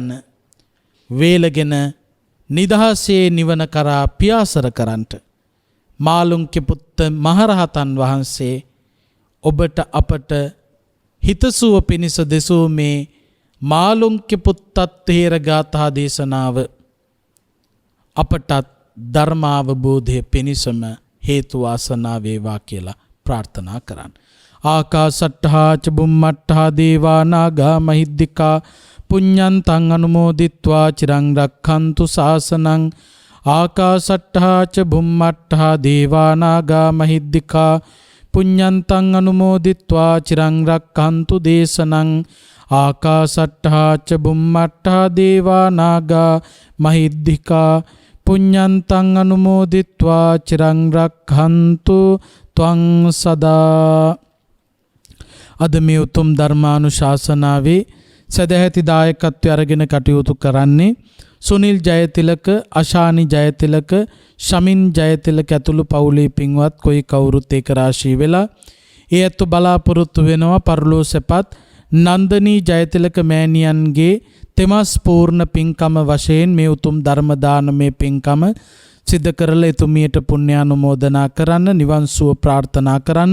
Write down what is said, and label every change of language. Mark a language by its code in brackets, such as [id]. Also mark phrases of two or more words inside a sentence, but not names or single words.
[si] වේලගෙන නිදහසේ නිවන කරා පියාසර කරන්නට මාළුන්ගේ පුත්ත මහරහතන් වහන්සේ ඔබට අපට හිතසුව පිණිස දෙසූ මේ මාළුන්ගේ පුත්තත් තේර ගාථා දේශනාව අපටත් ධර්මාවබෝධය පිණිසම හේතු වාසනා වේවා කියලා ප්‍රාර්ථනා කරන්න. [pi] ආකාසට්ඨා ච බුම්මට්ඨා දේවා නාග මහිද්దికා පුඤ්ඤන්තං අනුමෝදිත්වා චිරං රක්ඛන්තු ශාසනං. ආකාසට්ඨා ච බුම්මට්ඨා දේවා නාග මහිද්దికා පුඤ්ඤන්තං අනුමෝදිත්වා චිරං රක්ඛන්තු දේශනං. ආකාසට්ඨා ච බුම්මට්ඨා දේවා නාග මහිද්దికා පුඤ්ඤන්තං අනුමෝදිත්වා චිරං රක්ඛන්තු ත්වං සදා. [si] අද මේ උතුම් ධර්මානුශාසනාවේ සදැහැති දායකත්වය අරගෙන කටයුතු කරන්නේ සුනිල් ජයතිලක, අශානි ජයතිලක, ශමින් ජයතිලක ඇතුළු පවුලේ පින්වත් කොයි කවුරුත් ඒක රාශී වෙලා ඒ ඇත්තු බලාපොරොත්තු වෙනවා පරලෝ සැපත් නන්දනී ජයතිලක මෑණියන්ගේ තෙමස් පූර්ණ පින්කම වශයෙන් මේ උතුම් ධර්ම දානමය පින්කම සිද්ධ කරලා එතුමියට පුණ්‍යානුමෝදනා කරන්න, නිවන් සුව ප්‍රාර්ථනා කරන්න.